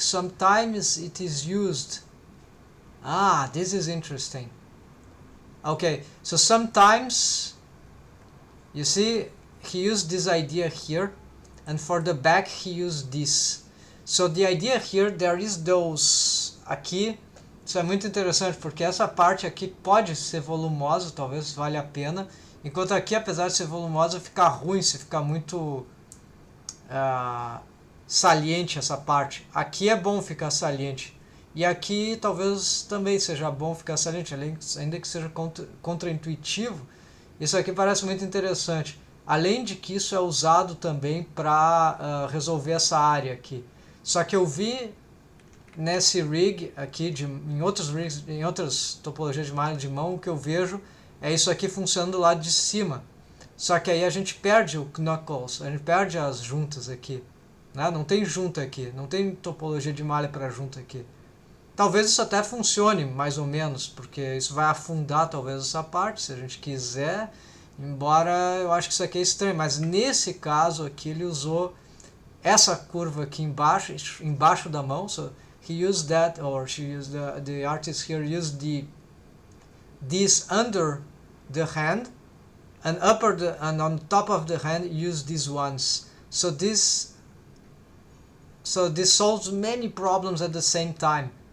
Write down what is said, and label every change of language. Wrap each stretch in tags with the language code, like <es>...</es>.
<en>Sometimes it is used. This is interesting. Okay, so sometimes you see he used this idea here, and for the back he used this. So the idea here, there is those aqui.</en> <pt>Isso é muito interessante porque essa parte aqui pode ser volumosa, talvez valha a pena. Enquanto aqui, apesar de ser volumosa, fica ruim se ficar muito saliente essa parte. Aqui é bom ficar saliente. E aqui talvez também seja bom ficar saliente, ainda que seja contraintuitivo. Isso aqui parece muito interessante. Além de que isso é usado também para resolver essa área aqui. Só que eu vi nesse rig aqui, em outros rigs, em outras topologias de malha de mão, o que eu vejo é isso aqui funcionando do lado de cima. Só que aí a gente perde o knuckles, a gente perde as juntas aqui. Né? Não tem junta aqui, não tem topologia de malha para junta aqui. Talvez isso até funcione, mais ou menos, porque isso vai afundar talvez essa parte, se a gente quiser. Embora eu acho que isso aqui é estranho, mas nesse caso aqui ele usou essa curva aqui embaixo da mão.</pt> <en>So he used that, or she used the artist here used this under the hand, and and on top of the hand use these ones. So this solves many problems at the same time.</en>